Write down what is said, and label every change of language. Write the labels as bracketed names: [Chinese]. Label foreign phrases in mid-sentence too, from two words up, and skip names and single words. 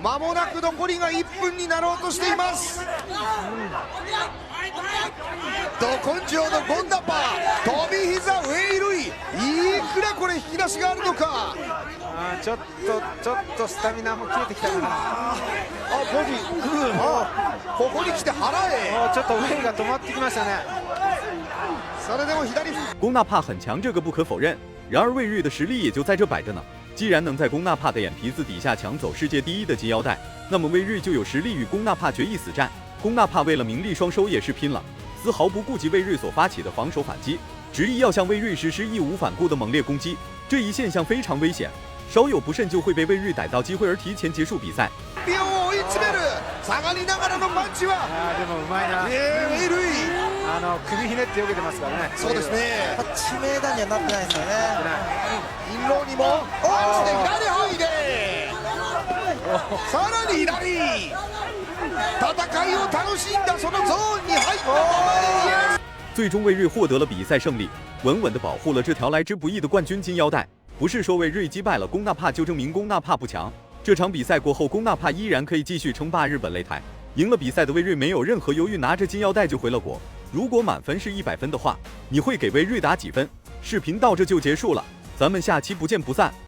[Japanese] 間もなく残りが1分になろうとしています。ど根性のゴンナパ、飛び膝ウェイ・ルイ、いくらこれ引き出しがあるのか。ちょっとスタミナも切れてきたかな。ボディ、ここに来て腹へ。ちょっとウェイが止まってきましたね。それでも左。 [Chinese] 龚纳帕很强，这个不可否认。然而魏睿的实力也就在这摆着呢。既然能在龚纳帕的眼皮子底下抢走世界第1的金腰带，那么魏睿就有实力与龚纳帕决一死战。龚纳帕为了名利双收也是拼了，丝毫不顾及魏睿所发起的防守反击，执意要向魏睿实施义无反顾的猛烈攻击。这一现象非常危险，稍有不慎就会被魏睿逮到机会而提前结束比赛。 [Japanese] 秒を追い詰める下がりながらのパンチは。でもうまいな。ウェイ・ルイ、首ひねって避けてますからね。そうですね。致命打にはなってないですよね。インローにもパンチで左入れ、さらに左。戦いを楽しんだそのゾーンに入ったままで。 [Chinese] 最终魏睿获得了比赛胜利，稳稳地保护了这条来之不易的冠军金腰带。不是说魏睿击败了龚纳帕就证明龚纳帕不强。这场比赛过后，龚纳帕依然可以继续称霸日本擂台。赢了比赛的魏睿没有任何犹豫，拿着金腰带就回了国。如果满分是100分的话，你会给魏睿打几分？视频到这就结束了，咱们下期不见不散。